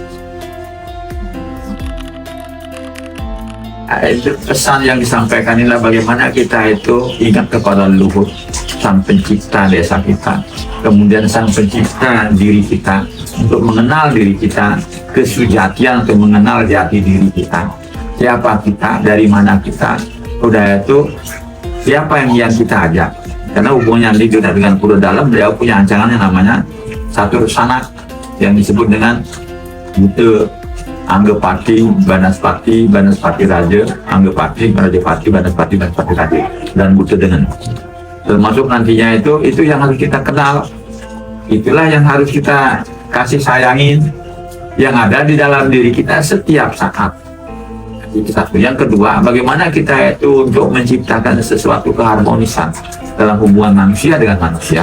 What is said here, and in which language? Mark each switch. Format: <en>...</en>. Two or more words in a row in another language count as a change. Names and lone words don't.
<id>Itu pesan yang disampaikan inilah bagaimana kita itu ingat kepada leluhur, Sang Pencipta desa kita, kemudian Sang Pencipta diri kita, untuk mengenal diri kita, kesujatian untuk mengenal jati diri kita, siapa kita, dari mana kita, udah itu siapa yang kita ajak. Karena hubungannya dengan pura dalam, beliau punya ancangan yang namanya satu resana yang disebut dengan Buta, Anggapati, Banaspati, Banaspati Raja, Anggapati, Rajapati, Banaspati, Banaspati Raja, dan Buta dengan termasuk nantinya itu yang harus kita kenal. Itulah yang harus kita kasih sayangin, yang ada di dalam diri kita setiap saat. Itu satu. Yang kedua, bagaimana kita itu untuk menciptakan sesuatu keharmonisan dalam hubungan manusia dengan manusia.</id>